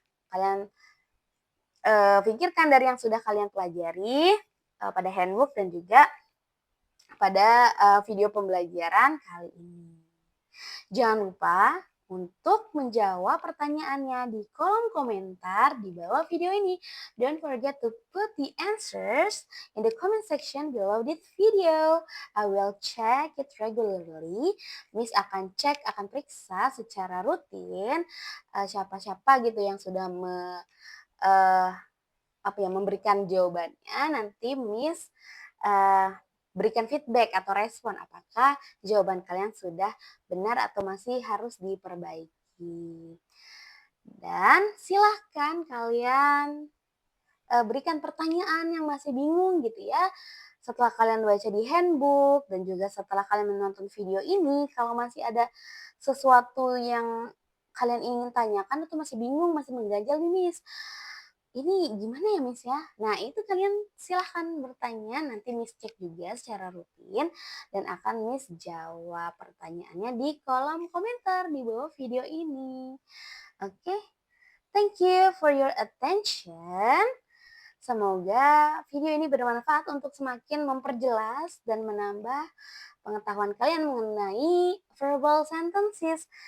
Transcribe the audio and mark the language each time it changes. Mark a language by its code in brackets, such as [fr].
[id] Kalian pikirkan dari yang sudah kalian pelajari pada handbook dan juga pada video pembelajaran kali ini. Jangan lupa untuk menjawab pertanyaannya di kolom komentar di bawah video ini. [en] Don't forget to put the answers in the comment section below this video. I will check it regularly. [id] Miss akan cek, akan periksa secara rutin siapa-siapa gitu yang sudah memberikan jawabannya. Nanti Miss berikan feedback atau respon apakah jawaban kalian sudah benar atau masih harus diperbaiki. Dan silahkan kalian berikan pertanyaan yang masih bingung gitu ya. Setelah kalian baca di handbook dan juga setelah kalian menonton video ini, kalau masih ada sesuatu yang kalian ingin tanyakan atau masih bingung, masih mengganjal nih Miss, ini gimana ya Miss ya? Nah itu kalian silahkan bertanya, nanti Miss cek juga secara rutin dan akan Miss jawab pertanyaannya di kolom komentar di bawah video ini. [en] Oke, thank you for your attention. [id] Semoga video ini bermanfaat untuk semakin memperjelas dan menambah pengetahuan kalian mengenai verbal sentences.